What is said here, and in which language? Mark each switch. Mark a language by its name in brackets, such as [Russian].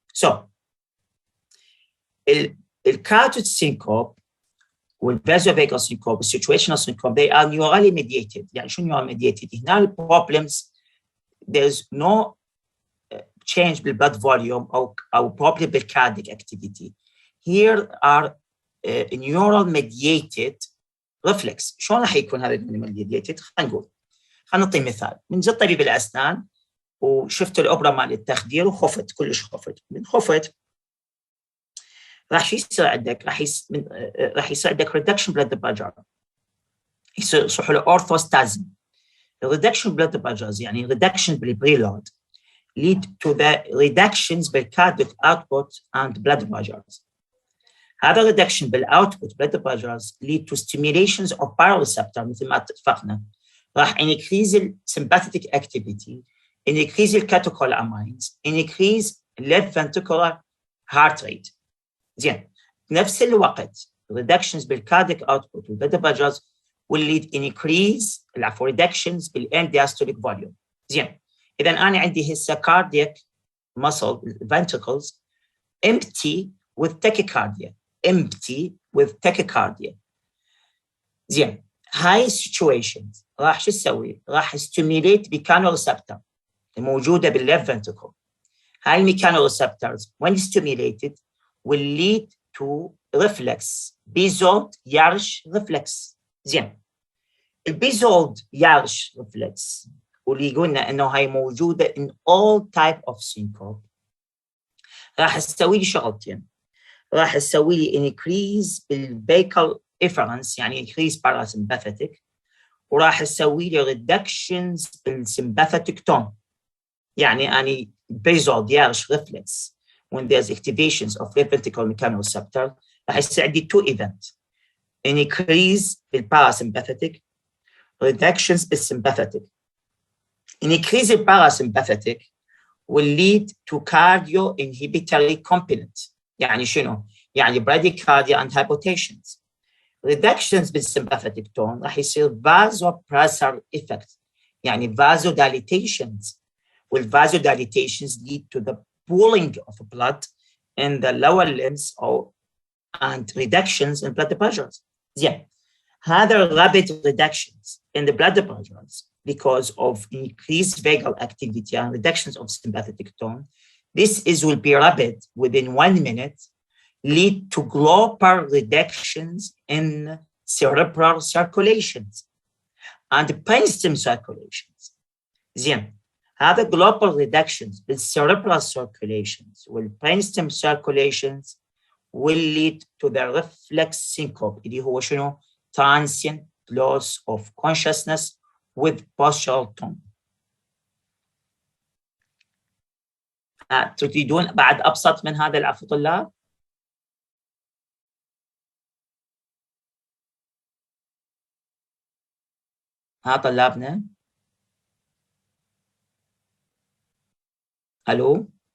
[English] So, carotid syncope والvasovagal syncope, situational syncope, they are neurally mediated. [Arabic] يعني شو [English] neural mediated؟ هنا problems there's no change بالblood volume أو problem بالcardiac activity. Here are neural mediated reflex. [Arabic] شلون راح يكون هذا mediated؟ خلينا نعطي مثال. من جد طبيب الأسنان وشفت الأوبرا مال التخدير وخفت، كلش خفت. من خفت راح يصير عندك راح يصير عندك reduction blood pressure، يصير له orthostasis. [English] reduction blood pressures يعني reduction بالبريلود lead to the reductions بالcardiac output and blood pressures. هذا reduction بالاوتبوت blood pressures lead to stimulations of baroreceptor [Arabic] مثل ما اتفقنا، [English] راح increase sympathetic activity, increase catecholamines, increase left ventricular heart rate. زين، نفس الوقت reductions بالcardiac output والblood pressures will lead increase reductions بالend diastolic volume. زين، [Arabic] إذا أنا عندي هسه [English] cardiac muscle ventricles empty with tachycardia. empty with tachycardia. [Arabic] زين، هاي situations راح شو تسوي؟ راح stimulate mechanoreceptor الموجودة بالleft ventricle. [English] هاي mechanoreceptors when stimulated will lead to reflex Bizold Yarsh reflex. [Arabic] زين، البيزولد يارش reflex واللي قلنا انه هاي موجودة [English] in all type of syncope [Arabic] راح تسوي لي شغلتين. راح تسوي لي increase بالvagal efference يعني increase parasympathetic، وراح تسوي لي reductions بالsympathetic tone. [English] يعني أنا Bizold Yarsh reflex when there's activations of left ventricular mechanoreceptor [Arabic] راح يصير عندي [English] two events: increase بالparasympathetic, reductions بالsympathetic. Increase in parasympathetic will lead to cardio-inhibitory component. [Arabic] يعني شنو؟ يعني bradycardia and hypotensions. [English] Reductions بالsympathetic tone راح يصير vasopressor effect يعني vasodilatations. والvasodilatations lead to the pooling of blood in the lower limbs and reductions in blood pressures. زين، هذا rapid reductions in the blood pressures because of increased vagal activity and reductions of sympathetic tone. This will be rapid within 1 minute, lead to global reductions in cerebral circulations and brainstem circulations. زين، هذا global reductions in cerebral circulations والbrainstem circulations will lead to the reflex syncope [Arabic] اللي هو شنو؟ [English] transient loss of consciousness with postural tone. [Arabic] تريدون بعد أبسط من هذا العفو طلاب؟ ها طلابنا؟ ألو؟